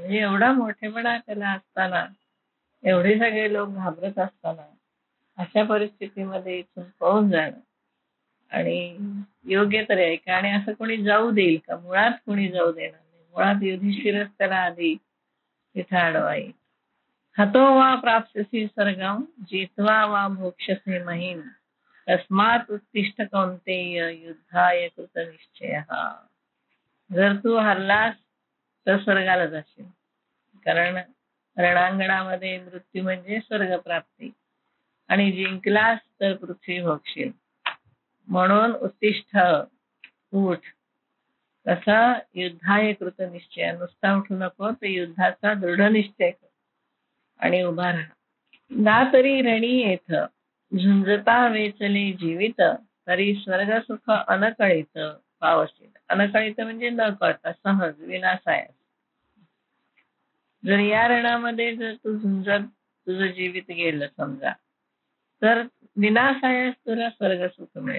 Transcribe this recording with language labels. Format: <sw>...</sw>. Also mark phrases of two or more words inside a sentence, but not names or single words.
<mr>म्हणजे एवढा मोठेपणा त्याला असताना, एवढे सगळे लोक घाबरत असताना, अशा परिस्थितीमध्ये इथून पळून जाणं आणि योग्य तर आहे का? आणि असं कोणी जाऊ देईल का? मुळात कोणी जाऊ देणार नाही. मुळात युधिष्ठिरच त्याला आधी तिथं अडवाई.</mr> <sa>हतो वा प्राप्स्यसि स्वर्गं, जित्वा वा भोक्ष्यसे महीम, तस्मात् उत्तिष्ठ कौंतेय युद्धाय कृतनिश्चयः.</sa> <mr>जर तू हरलास तर स्वर्गाला जाशील, कारण रणांगणामध्ये मृत्यू म्हणजे स्वर्ग प्राप्ती, आणि जिंकलास तर पृथ्वी भोगशील. म्हणून उत्तिष्ठ, उठ. कसा?</mr> <sa>युद्धाय कृत निश्चय.</sa> <mr>नुसता उठू नको, तर युद्धाचा दृढ निश्चय कर आणि उभा राहा. ना तरी रणी येथ झुंजता वेचले जीवित, तरी स्वर्ग सुख अनकळित पावसील. अनकळित म्हणजे न कळता, सहज, विनासायास. जर या रणामध्ये जर तू झुंजत तुझं जीवित गेलं समजा, तर विनासायास तुला स्वर्ग सुख मिळेल.</mr>